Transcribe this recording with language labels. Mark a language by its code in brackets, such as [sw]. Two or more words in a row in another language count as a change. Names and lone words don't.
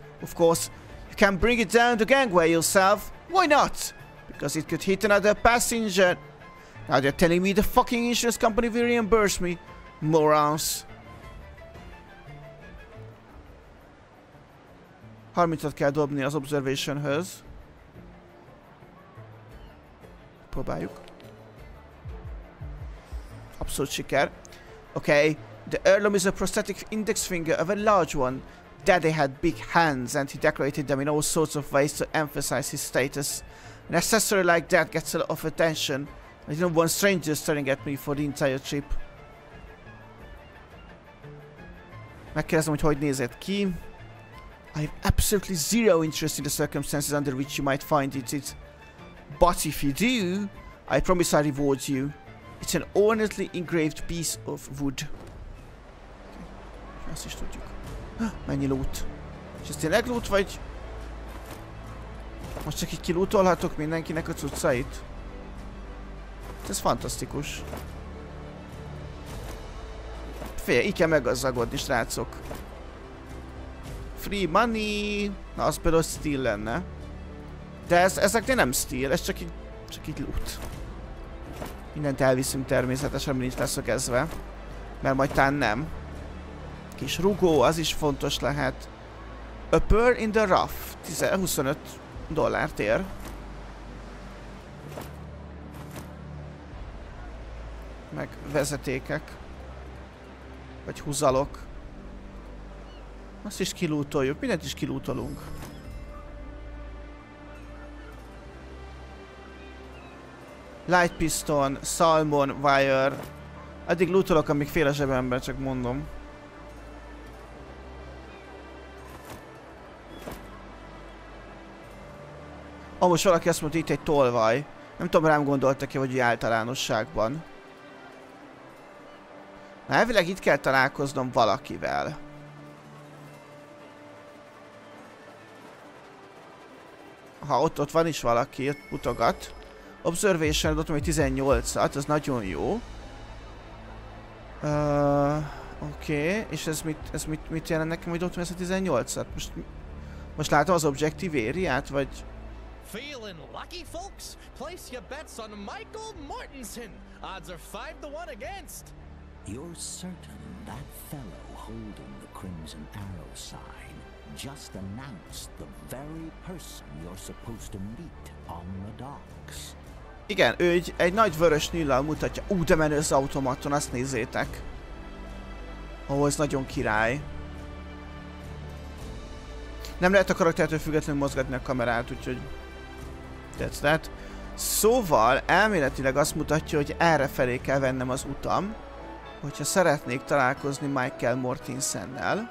[en] Of course, you can't bring it down the gangway yourself. Why not? Because it could hit another passenger. Now they're telling me the fucking insurance company will reimburse me. Morons. [hu] 30-at kell dobni az observationhöz. Próbáljuk. Abszolút siker. Okay. [en] The heirloom is a prosthetic index finger of a large one. Daddy had big hands and he decorated them in all sorts of ways to emphasize his status. An accessory like that gets a lot of attention. I didn't want strangers staring at me for the entire trip. [hu] Megkérdezem, hogy nézett ki. [en] I have absolutely zero interest in the circumstances under which you might find it. But if you do, I promise I reward you. It's an ornately engraved piece of wood. [hu] Okay. Azt is tudjuk. Mennyi loot. És ez tényleg loot, vagy... Most csak így kilútolhatok mindenkinek a cuccait? Ez fantasztikus. Fél, így kell meggazdagodni, srácok. [en] Free money... [hu] Na, az például steal lenne. De ezeknél nem steal, ez csak így loot. Mindent elviszünk természetesen, nincs leszögezve. Mert majd talán nem. Kis rugó, az is fontos lehet. [en] A pearl in the rough. [hu] 25 dollárt ér. Meg vezetékek. Vagy húzalok. Azt is kilútoljuk, mindent is kilútolunk. [en] Light piston, salmon, wire. [hu] Addig lootolok, amíg fél a zsebemben, csak mondom. Most valaki azt mondta, itt egy tolvaj. Nem tudom, rám gondoltak-e, vagy általánosságban. Na, elvileg itt kell találkoznom valakivel. Ha ott van is valaki, ott mutogat. Observation, adottam egy 18-at, az nagyon jó. Oké, és ez mit jelent nekem, hogy ott van ez a 18-at? Most látom az [en] objective area-t, [hu] vagy... [en] Feeling lucky, folks? Place your bets on Michael Mortensen. Odds are 5-1 against. You're certain that fellow holding the Crimson Arrow sign just announced the very person you're supposed to meet on the docks? [hu] Igen, ő egy nagy vörös nyíllal mutatja. De menő az automaton, azt nézzétek. Ez nagyon király. Nem lehet a karaktertől függetlenül mozgatni a kamerát, úgyhogy... [en] That's that. [hu] Szóval elméletileg azt mutatja, hogy errefelé kell vennem az utam, hogyha szeretnék találkozni Michael Mortensennel.